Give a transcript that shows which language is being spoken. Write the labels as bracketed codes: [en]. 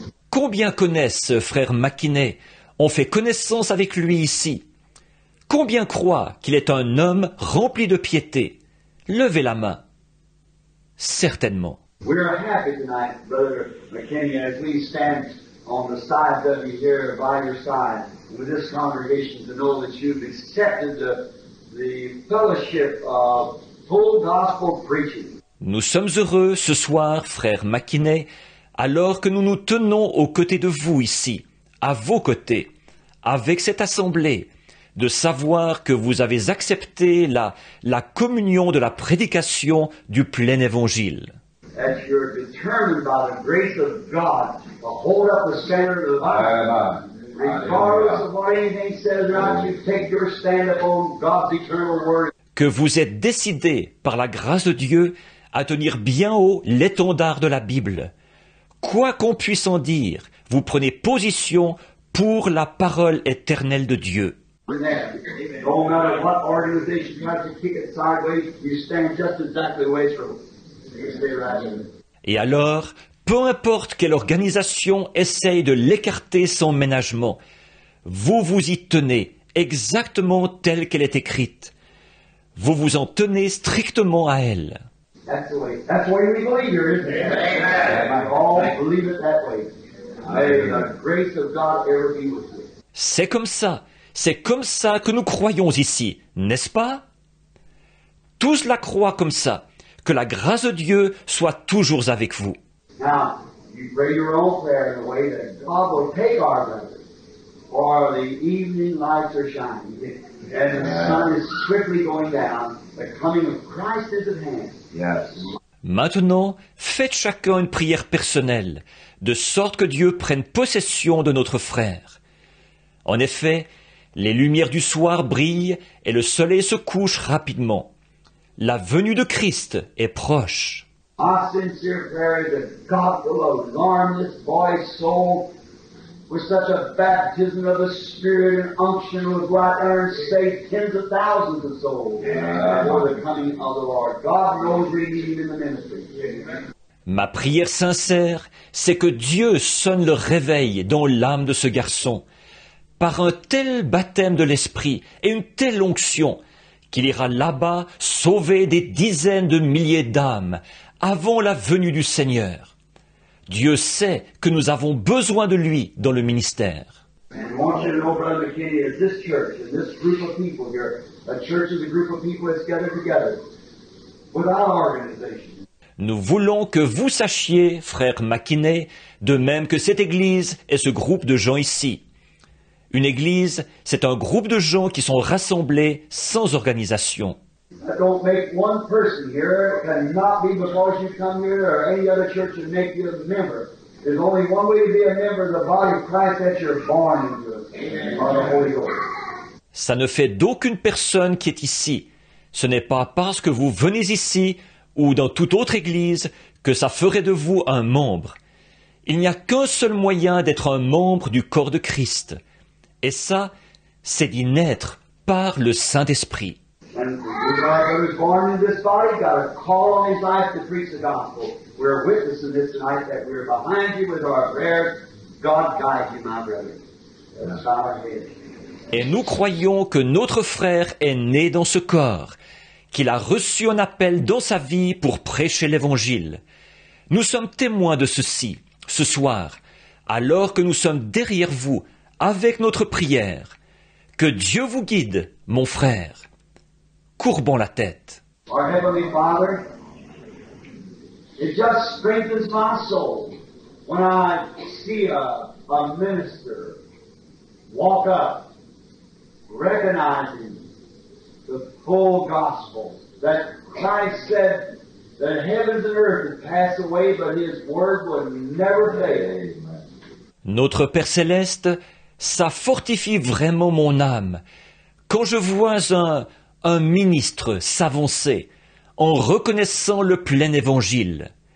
[fr] Combien connaissent frère McKinney, ont fait connaissance avec lui ici? Combien croient qu'il est un homme rempli de piété? Levez la main. Certainement. [en] We are happy tonight, Brother McKinney, as we stand on the side of you here, by your side, with this congregation, to know that you've accepted the fellowship of full gospel preaching. [fr] Nous sommes heureux ce soir, frère McKinney, alors que nous nous tenons aux côtés de vous ici, à vos côtés, avec cette assemblée, de savoir que vous avez accepté la communion de la prédication du plein évangile. [en] That you're determined by the grace of God to hold up the standard of the Bible. Regardless of what anything says around you, take your stand upon God's eternal word. [fr] Que vous êtes décidés, par la grâce de Dieu, à tenir bien haut l'étendard de la Bible. Quoi qu'on puisse en dire, vous prenez position pour la parole éternelle de Dieu. [en] No matter what organization tries to kick it sideways, you stand just exactly the way it's supposed. You stay right in it. [fr] Et alors, peu importe quelle organisation essaye de l'écarter sans ménagement, vous vous y tenez exactement telle qu'elle est écrite. Vous vous en tenez strictement à elle. [en] That's the way we believe here, isn't it? We all believe it that way. May the grace of God ever be with you. [fr] C'est comme ça que nous croyons ici, n'est-ce pas? Tous la croient comme ça, que la grâce de Dieu soit toujours avec vous. [en] Now, you pray your own prayer in a way that God will take our brother, for the evening lights are shining, and the sun is swiftly going down. The coming of Christ is at hand. Yes. [fr] Maintenant, faites chacun une prière personnelle, de sorte que Dieu prenne possession de notre frère. En effet, les lumières du soir brillent et le soleil se couche rapidement. La venue de Christ est proche. [en] Our sincere prayer is that God will alarm this boy's soul with such a baptism of the Spirit and unction will go out there and save tens of thousands of souls before the coming of the Lord. God knows we need him in the ministry. [fr] Ma prière sincère, c'est que Dieu sonne le réveil dans l'âme de ce garçon, par un tel baptême de l'Esprit et une telle onction, qu'il ira là-bas sauver des dizaines de milliers d'âmes avant la venue du Seigneur. Dieu sait que nous avons besoin de lui dans le ministère. [en] And we want you to know, Brother McKinney, as this church and this group of people here, a church is a group of people that's gathered together without organization. [fr] Nous voulons que vous sachiez, frère McKinney, de même que cette Église est ce groupe de gens ici. Une Église, c'est un groupe de gens qui sont rassemblés sans organisation. [en] That don't make one person here. It cannot be because you come here or any other church and make you a member. There's only one way to be a member of the body of Christ, that you're born into it, by the Holy Ghost. [fr] Ça ne fait d'aucune personne qui est ici. Ce n'est pas parce que vous venez ici ou dans toute autre église que ça ferait de vous un membre. Il n'y a qu'un seul moyen d'être un membre du corps de Christ. Et ça, c'est d'y naître par le Saint-Esprit. [en] And whoever was born in this body got a call on his life to preach the gospel. We're witnessing this tonight that we're behind you with our prayers. God guide you, my brother. Let's bow our heads. [fr] Et nous croyons que notre frère est né dans ce corps, qu'il a reçu un appel dans sa vie pour prêcher l'Évangile. Nous sommes témoins de ceci, ce soir, alors que nous sommes derrière vous, avec notre prière. Que Dieu vous guide, mon frère. Courbons la tête. [en] Our Heavenly Father, it just strengthens my soul when I see a minister walk up, recognizing the full gospel, that Christ said that heavens and earth would pass away, but His word would never fail. [fr] Notre Père Céleste, ça fortifie vraiment mon âme. Quand je vois un ministre s'avancer en reconnaissant le plein évangile.